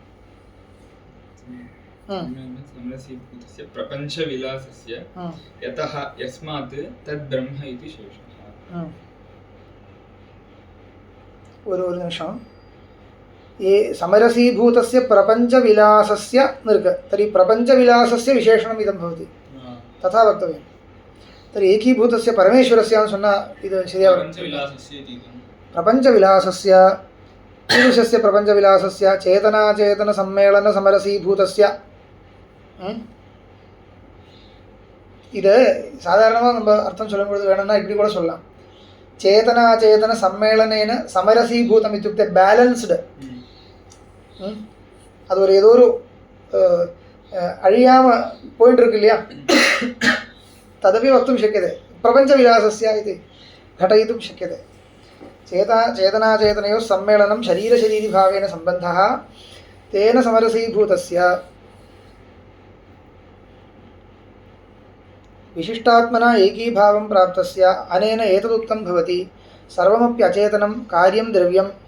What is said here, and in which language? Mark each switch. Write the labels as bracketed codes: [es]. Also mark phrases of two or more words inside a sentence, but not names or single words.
[sa] समरसीभूतस्य प्रपञ्चविलासस्य यतः यस्मात् तद्ब्रह्म इति शेषः [ml] ഒരു നിമിഷം [sa] ये समरसीभूतस्य प्रपञ्चविलासस्य नृग तर्हि प्रपञ्चविलासस्य विशेषणम् इदं भवति तथा वक्तव्यं तर्हि एकीभूतस्य परमेश्वरस्य [ta] சொன்னா இது சரியா [sa] प्रपञ्चविलासस्य कीदृशस्य प्रपञ्चविलासस्य चेतनाचेतनसम्मेलनसमरसीभूतस्य [ta] இது சாதாரணமாக நம்ம அர்த்தம் சொல்லும்போது வேணும்னா இப்படி கூட சொல்லலாம் [sa] चेतनाचेतन सम्मेलनेन समरसीभूतम् इत्युक्ते [ta] பேலன்ஸ்டு அது ஒரு ஏதோ ஒரு அழியாம போயிட்டு இருக்கு இல்லையா [sa] तदपि वक्तुं शक्यते प्रपञ्चविलासस्य इति घटयितुं शक्यते चेतनाचेतनयोः सम्मेलनं शरीरशरीरिभावेन सम्बन्धः तेन समरसीभूतस्य विशिष्टात्मना एकीभावं प्राप्तस्य अनेन एतदुक्तं भवति सर्वमपि अचेतनं कार्यं द्रव्यं